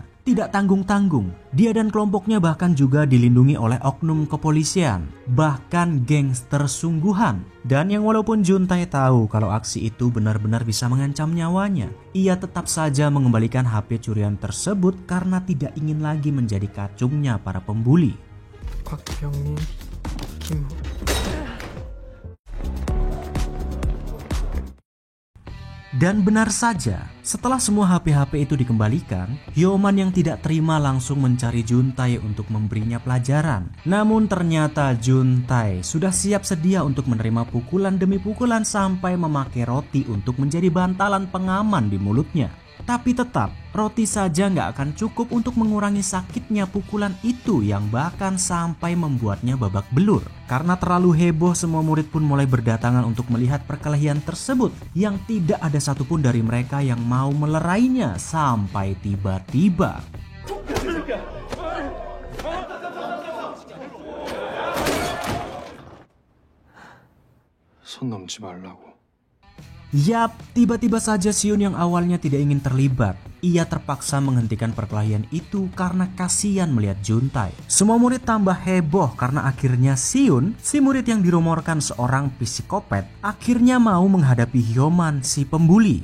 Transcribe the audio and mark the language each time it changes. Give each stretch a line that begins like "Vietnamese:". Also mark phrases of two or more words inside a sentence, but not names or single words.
Indonesian: Tidak tanggung-tanggung, dia dan kelompoknya bahkan juga dilindungi oleh oknum kepolisian, bahkan gangster sungguhan. Dan yang walaupun Juntae tahu kalau aksi itu benar-benar bisa mengancam nyawanya, ia tetap saja mengembalikan HP curian tersebut karena tidak ingin lagi menjadi kacungnya para pembuli. 곽병민, 김. Dan benar saja, setelah semua HP-HP itu dikembalikan, Hyoman yang tidak terima langsung mencari Juntae untuk memberinya pelajaran. Namun ternyata Juntae sudah siap sedia untuk menerima pukulan demi pukulan sampai memakai roti untuk menjadi bantalan pengaman di mulutnya. Tapi tetap, roti saja nggak akan cukup untuk mengurangi sakitnya pukulan itu yang bahkan sampai membuatnya babak belur. Karena terlalu heboh, semua murid pun mulai berdatangan untuk melihat perkelahian tersebut yang tidak ada satupun dari mereka yang mau melerainya sampai tiba-tiba
Korean: 손 넘지 말라고.
Indonesian: Yap, tiba-tiba saja Siun yang awalnya tidak ingin terlibat, ia terpaksa menghentikan perkelahian itu karena kasihan melihat Juntae. Semua murid tambah heboh karena akhirnya Siun, si murid yang dirumorkan seorang psikopat, akhirnya mau menghadapi Hyoman, si pembuli.